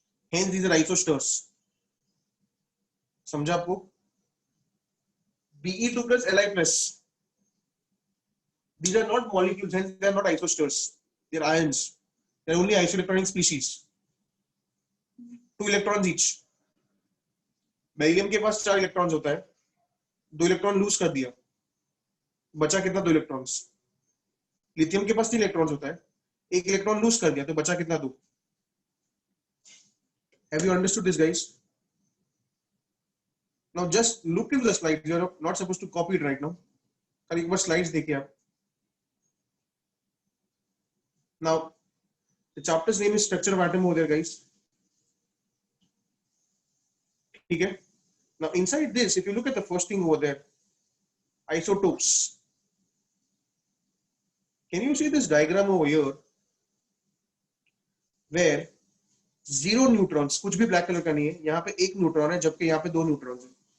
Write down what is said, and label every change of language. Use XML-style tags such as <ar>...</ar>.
<en>Hence these are isosters.</en> <hi>समझा आपको? Be2 plus Li plus.</hi> <en>These are not molecules, hence they are not isosters. They are ions. They are only isoelectronic species. 2 electrons each.</en> <hi>Beryllium के पास 4 electrons होता है, 2 electron lose कर दिया, बचा कितना? 2 electrons. Lithium के पास 3 इलेक्ट्रॉन्स होता है, 1 इलेक्ट्रॉन लूज कर दिया तो बचा कितना? 2.</hi> <en>Have you understood this, guys? Now just look in the slides. You're not supposed to copy it right now.</en> <hi>खाली एक बार slides देखिए आप.</hi> <en>Now the chapter's name is structure of atom over there, guys.</en> <hi>ठीक है.</hi> <en>Now inside this, if you look at the first thing over there, isotopes. Can you see this diagram over here where zero neutrons,</en> <hi>कुछ भी black color का नहीं है, यहाँ पे एक न्यूट्रॉन है जबकि यहाँ पे दो न्यूट्रॉन है.</hi>